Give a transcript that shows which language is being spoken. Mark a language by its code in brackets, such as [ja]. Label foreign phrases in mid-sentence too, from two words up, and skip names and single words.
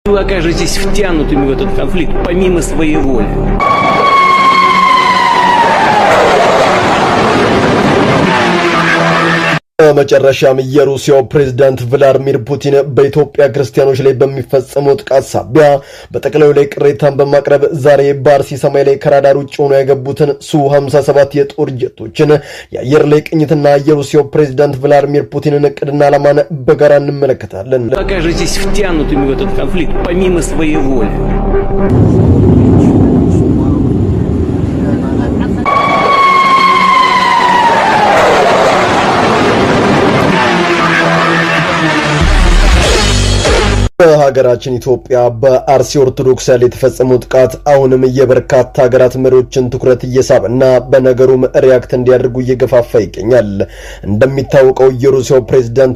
[ru] Вы окажетесь втянутыми в этот конфликт помимо своей воли. [am] በመጨረሻም የሩሲያው ፕሬዝዳንት ቭላድሚር ፑቲን በኢትዮጵያ ክርስቲያኖች ላይ በሚፈጸመው ጥቃት ሳቢያ በጠቅላዩ ላይ ቅሬታን በማቅረብ ዛሬ በአርሲ ሰማይ ላይ ከራዳር ውጭ ሆነው የገቡትን ሱ-57 የጦር ጀቶችን የአየር ላይ ቅኝትና የሩሲያው ፕሬዝዳንት ቭላድሚር ፑቲንን እቅድና ዓላማን በጋራ እንመለከታለን። [ru] Вы окажетесь втянутыми в этот конфликт помимо своей воли. [am] በሀገራችን ኢትዮጵያ በአርሲ ኦርቶዶክስ ላይ የተፈጸመው ጥቃት አሁንም የበርካታ ሀገራት መሪዎችን ትኩረት እየሳበና በነገሩም ሪያክት እንዲያደርጉ እየገፋፋ ይገኛል። እንደሚታወቀው የሩሲያው ፕሬዝዳንት